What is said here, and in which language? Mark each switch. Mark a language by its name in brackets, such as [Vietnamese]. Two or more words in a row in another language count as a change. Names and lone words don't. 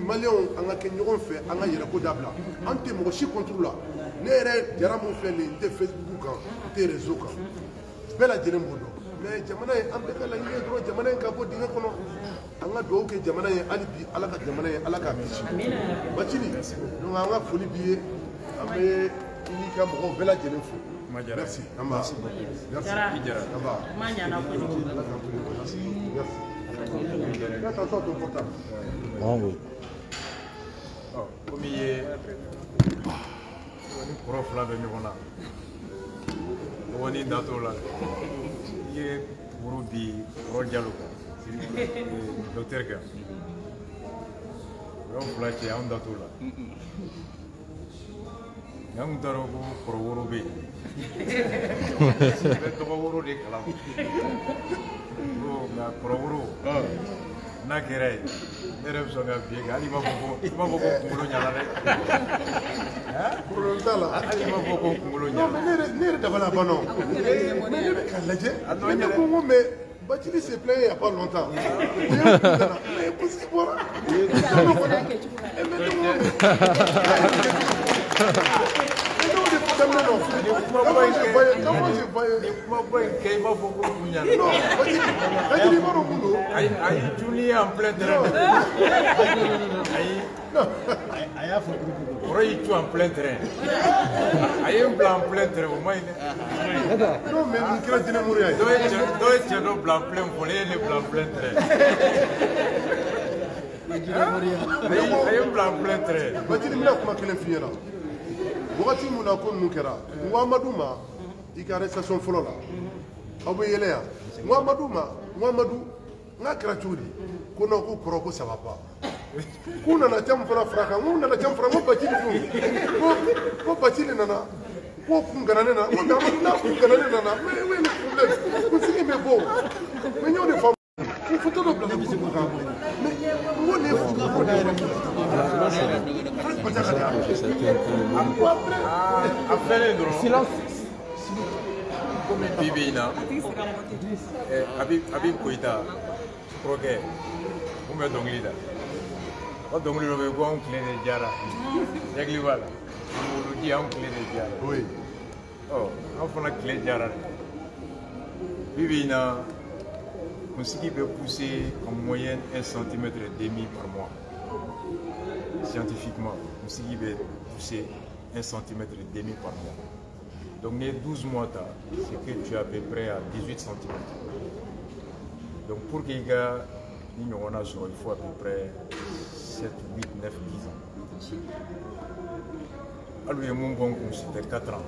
[Bambara] maliyɛnw an ka kɛ ɲɔgɔn fɛ an ka yɛrɛko dabila an tɛ mɔgɔ si contre la ne yɛrɛ jara mun filɛ nin ye n tɛ Facebook kan n tɛ réseau kan bɛɛ lajɛlen b'o dɔn mais jamana in an bɛɛ ka laɲini ye dɔrɔn jamana in ka bɔ dingɛ kɔnɔ an ka dugawu kɛ jamana ye hali bi ala ka jamana ye ala k'a kisi Bacili donc an ka foli b'i ye an bɛ i n'i ka mɔgɔw bɛɛ lajɛlen fo merci an b'a merci an b'a merci [French] attention à ton portable [Bambara] comme i ye ni kɔrɔ fila bɛ ɲɔgɔn na mɔgɔ ni da t'o la i ye woro di kɔrɔ Jalo kan docteur kan o y'aw fila cɛ anw da t'o la nka an tun t'a dɔn ko kɔrɔ woro bɛ yen i bɛ dɔgɔ woro de kalama nka kɔrɔ woro n'a kɛra ye ne yɛrɛ bɛ sɔn ka biye kɛ hali i b'a fɔ ko kunkolo ɲana dɛ problème t'a la hali i b'a fɔ ko kunkolo ɲana ne yɛrɛ dabala ban [French] non mais [Bambara] ne bɛ k'a lajɛ ne ko n ko [French] mais Bacili s'est plaint il y a pas longtemps mais [Bambara] kusi bɔra ayi juni [French] en plein terrain [Bambara] kɔrɔ y'i tu [French] en plein terrain [Bambara] a ye n bila [French] en plein terrain [Bambara] o ma ɲi dɛ [French] non mais [Bambara] nin kɛra jinɛ muru ye dɔ ye cɛ dɔ bila [French] en plein [Bambara] fɔ ne ye ne bila [French] en plein terrain [Bambara] a ye n bila [French] en plein terrain [Bambara] Bacili n bɛna kuma kelen f'i ɲɛna wagati min na ko ninnu kɛra n ko Amadu ma i ka arrestation fɔlɔ la aw bɛ yɛlɛ yan n ko Amadu ma n ko Amadu n k'a kɛra cogo di ko non ko kɔrɔ ko [French] ça va pas [Bambara] k'u nana cɛ min fana fara kan n ko nana cɛ min fara n ko Bacili dun ko Bacili nana ko kun gana ne na n ko mais Amadu n'a kun gana ne nana [French] mais où est le problème [Bambara] kunsigi bɛ bɔ mais n y'o de faamu ko photo dɔ bila ka kunsigi kan mais n ko nin ye photo ko de ye a fɛlen dɔrɔn komi bi bɛ in na Habib Koyita kɔrɔkɛ mun bɛ dɔnkili da o dɔnkili dɔ bɛ yen ko anw tile de jara yakili b'a la woloji anw tile de jara anw fana tile jara bi bɛ in na kunsigi bɛ pousser [French] en moyenne 1,5 cm par mois scientifiquement [Bambara] kunsigi bɛ pousser [French] 1,5 cm par mois. Donc les 12 mois, c'est que tu es à peu près à 18 cm. Donc pour qu'il y ait il faut à peu près 7, 8, 9, 10 ans. Alors mon bon c'était 4 ans.